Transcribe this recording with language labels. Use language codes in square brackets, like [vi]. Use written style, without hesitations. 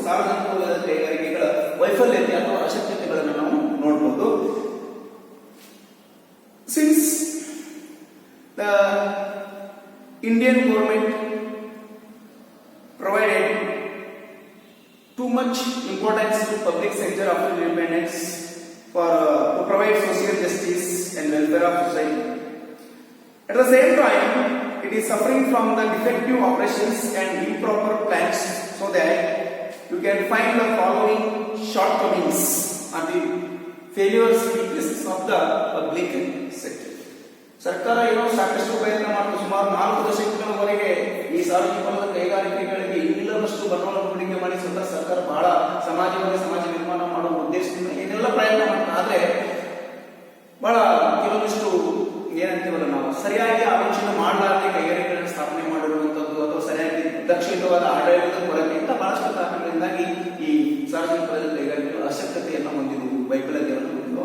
[kn] ಸಾರ್ವಜನಿಕ ವಲಯದ ಕೈಗಾರಿಕೆಗಳ ವೈಫಲ್ಯತೆ ಅಥವಾ ಅಶಕ್ತತೆಗಳನ್ನು ನಾವು ನೋಡಬಹುದು. [en] Since the Indian government provided too much importance to public sector after independence to provide social justice and welfare of society. At the same time, it is suffering from the defective operations and improper plans, so that you can find the following shortcomings and the failures, weaknesses of the public sector. [kn] ಸರ್ಕಾರ ಏನೋ ಸಾಕಷ್ಟು ಪ್ರಯತ್ನ ಮಾಡಿತು. ಸುಮಾರು 4 ದಶಕಗಳವರೆಗೆ ಈ ಸಾರ್ವಜನಿಕ ವಲಯದ ಕೈಗಾರಿಕೆಗಳಿಗೆ ಇಲ್ಲದಷ್ಟು ಬಂಡವಾಳ ಹೂಡಿಕೆ ಮಾಡಿ ಸ್ವತಃ ಸರ್ಕಾರ ಬಹಳ ಸಮಾಜವಾಗಿ ಸಮಾಜ ನಿರ್ಮಾಣ ಮಾಡುವ ಉದ್ದೇಶದಿಂದ ಏನೆಲ್ಲ ಪ್ರಯತ್ನ ಮಾಡ್ತಾರೆ. ಆದ್ರೆ ಬಹಳ ಕೆಲವೊಂದಿಷ್ಟು ಏನಂತೀವಲ್ಲ ನಾವು ಸರಿಯಾಗಿ ಆಲೋಚನೆ ಮಾಡಲಾರದೆ ಕೈಗಾರಿಕೆಗಳನ್ನು ಸ್ಥಾಪನೆ ಮಾಡಿರುವಂತದ್ದು ಅಥವಾ ಸರಿಯಾಗಿ ದಕ್ಷಿಣವಾದ ಆಡಳಿತದ ಕೊರತೆ ಇಂಥ ಬಹಳಷ್ಟು ಕಾರಣಗಳಿಂದಾಗಿ ಈ ಸಾರ್ವಜನಿಕ ವಲಯದ ಕೈಗಾರಿಕೆಗಳು ಅಶಕ್ತತೆಯನ್ನು ಹೊಂದಿರುವುದು, ವೈಫಲ್ಯತೆಯನ್ನು ಹೊಂದಿರುವುದು.